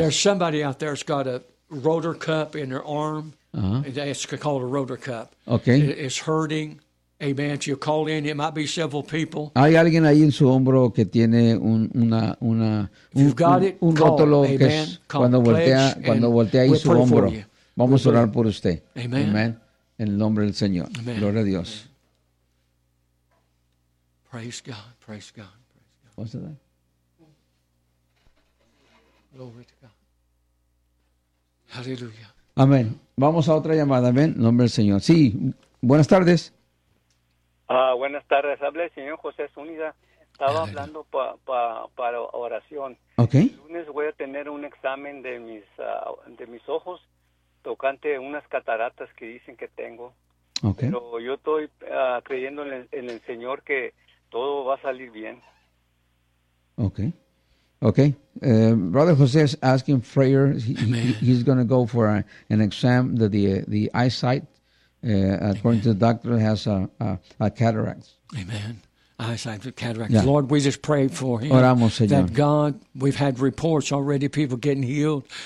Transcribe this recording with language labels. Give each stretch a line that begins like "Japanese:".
English: There's somebody out there that's got a rotator cuff in their arm. Uh-huh. It's called a rotator cuff. Okay. It's hurting. Amen. If you call in, it might be several people.
Spanish: Hay alguien ahí en su hombro que tiene una un rótulo que es cuando voltea ahí su hombro. Vamos a orar por usted. Amen. Amen. En el nombre del Señor. Amen. Gloria a Dios.
English: Amen. Praise God. Praise God. What's that? Glory to God. Hallelujah.
Spanish: Amen. Vamos a otra llamada. Amen. En nombre del Señor. Sí. Buenas tardes. Buenas tardes, habla el señor José Zúñiga. Estaba hablando para oración.
English: Okay.
Spanish: El lunes voy a tener un examen de mis ojos tocante unas cataratas que dicen que tengo.
English: Okay.
Spanish: Pero yo estoy creyendo en el señor que todo va a salir bien.
English: Okay. Okay. Brother José is asking prayer. He's going to go for an exam the eyesight. According to the doctor, has a cataract. Amen. eyesight, the cataract. Yeah. Lord, we just pray for him.
Spanish: Oramos, Señor.
English: That God, we've had reports already, people getting healed.